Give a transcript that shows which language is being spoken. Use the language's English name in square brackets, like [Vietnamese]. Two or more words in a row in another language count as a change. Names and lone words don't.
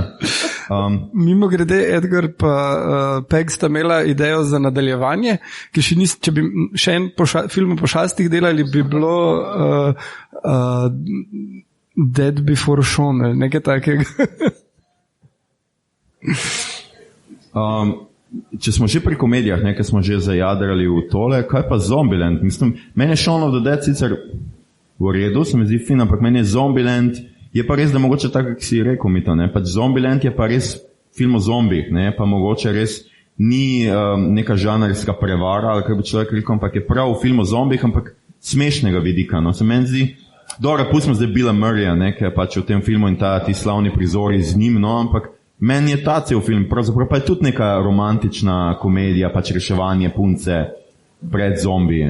[Slovenian] Mimo grede, Edgar pa Peg sta imela idejo za nadaljevanje, ki če bi še en film o pošastih delali, bi bilo Dead Before Shaun, nekaj takega. Če smo že pri komedijah, nekaj smo že zajadrali v tole, kaj pa Zombieland? Mislim, meni je Shaun of the Dead sicer v redu, se mi zdi fin, ampak meni je Zombieland, je pa res, da mogoče tako, kako si rekel mi to, pač Zombieland je pa res film o zombijih, pa mogoče res ni neka žanrska prevara, ali kaj bi človek rekel, ampak je prav film o zombijih, ampak smešnega vidika, Se meni zdi, dobro, pustimo zdaj Billa Murraya, ki je pač v tem filmu in ti slavni prizori z njim, ampak meni je ta cel film, pravzaprav pa je tudi neka romantična komedija, pač reševanje punce pred zombiji,